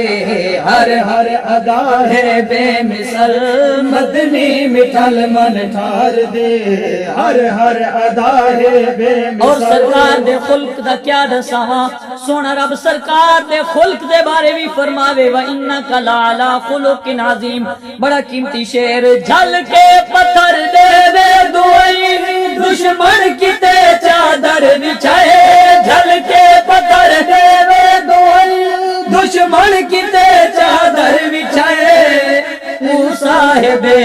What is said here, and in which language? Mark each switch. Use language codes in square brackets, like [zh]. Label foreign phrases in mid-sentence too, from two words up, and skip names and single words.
[pa] ہر ہر ادا ہے بے مثال مدنی مٹھل من ٹھار دے ہر ہر ادا ہے بے مثال اور سرکار دے خلق دا کیا دساواں سونا رب سرکار دے خلق دے بارے بھی فرماوے [ar] وَإِنَّكَ لَعَلَىٰ خُلُقٍ عَظِيمٍ [pa] بڑا قیمتی شعر جھل کے پتھر دے دے دعائی دشمن کی تے چادر بچھائے جھل کے پتھر دے دے دعائی دشمن کی تے چادر بچھائے صاحب